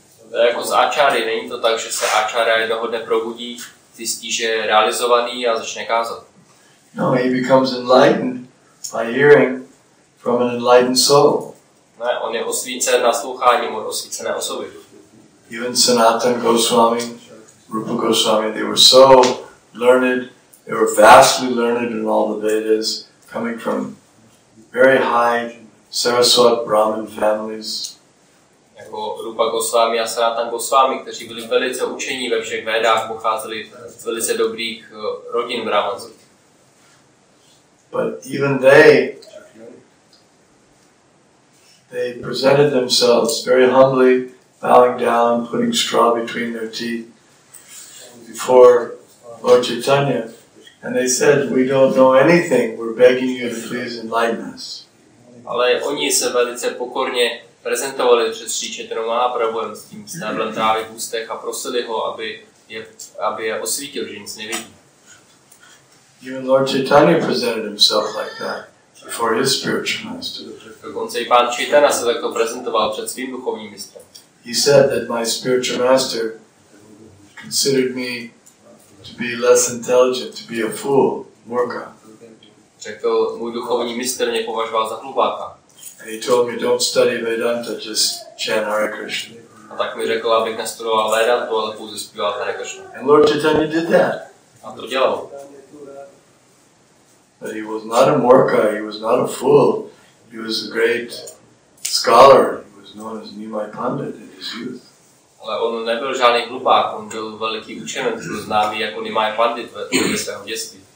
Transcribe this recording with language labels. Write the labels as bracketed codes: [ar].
[cs] Jako z acháry, není to tak, že se acharya jednoho dne probudí, zjistí, že je realizovaný a začne kázat. [en] No, he becomes enlightened by hearing from an enlightened soul. [cs] Ne, on je osvícen nasloucháním od osvícené osoby. [en] Even Sanatana Goswami, Rupa Goswami, they were so learned, they were vastly learned in all the Vedas, coming from very high Saraswat Brahmin families. [cs] Jako Rupa Goswami a Sanatana Goswami, kteří byli velice učení ve všech Védách, pocházeli z velice dobrých rodin brahmanských. [en] But even they presented themselves very humbly, bowing down, putting straw between their teeth before Lord Chaitanya. And they said, we don't know anything, we're begging you to please enlighten us. [cs] Ale oni se velice pokorně prezentovali před Srí Chaitanya Mahaprabhuem s tím stáblem trávy v ústech a prosili ho, aby je osvítil, že nic nevidí. [en] Even Lord Chaitanya presented himself like that before his spiritual master. [cs] Dokonce i pán Chaitanya se takto prezentoval před svým duchovním mistrem. [en] He said that my spiritual master considered me to be less intelligent, to be a fool, murka. [cs] Řekl, můj duchovní mistr mě považoval za hlupáka. [en] And he told me, don't study Vedanta, just chant Hare Krishna. [cs] A tak mi řekl, abych nestudoval Vedantu, ale pouze zpíval Hare Krishna. [en] And Lord Chaitanya did that. [cs] A to dělal. [en] But he was not a murka, he was not a fool. He was a great scholar. He was known as Nimai Pandit in his youth. [cs] Ale on nebyl žádný hlupák, on byl veliký učenec, byl známý jako Nimai Pandit ve svého dětství.